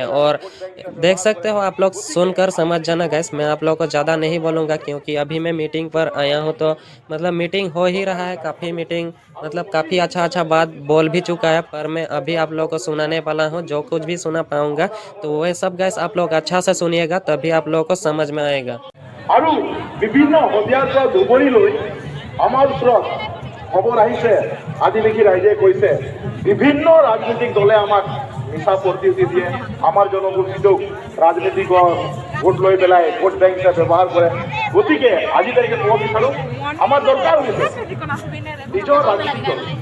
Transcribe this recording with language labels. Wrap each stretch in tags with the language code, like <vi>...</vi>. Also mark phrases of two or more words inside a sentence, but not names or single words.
<hi>और देख सकते हो आप लोग सुनकर समझ जाना गैस मैं आप लोगों को ज़्यादा नहीं बोलूँगा क्योंकि अभी मैं मीटिंग पर आया हूँ तो मतलब मीटिंग हो ही रहा है काफ़ी मीटिंग मतलब काफ़ी अच्छा बात बोल भी चुका है पर मैं अभी आप लोगों को सुनाने वाला हूँ जो कुछ भी सुना पाऊँगा तो वह सब गैस आप लोग अच्छा से सुनिएगा तभी आप लोगों को समझ में आएगा।</hi> <as>আৰু বিভিন্ন হদিয়াৰ পৰা দুবৰি লৈ আমাৰ ওচৰত খবৰ আহিছে আদিবাসী ৰাইজে কৈছে বিভিন্ন ৰাজনৈতিক দলে আমাক মিছা প্ৰতিশ্ৰুতি দিয়ে আমাৰ জনগোষ্ঠীটোক ৰাজনৈতিক ভোট লৈ পেলাই ভোট বেংক হিচাপে ব্যৱহাৰ কৰে গতিকে আজি তাৰিখে ক'ব বিচাৰোঁ আমাৰ দৰকাৰ হৈছে নিজৰ ৰাজনৈতিক দল</as>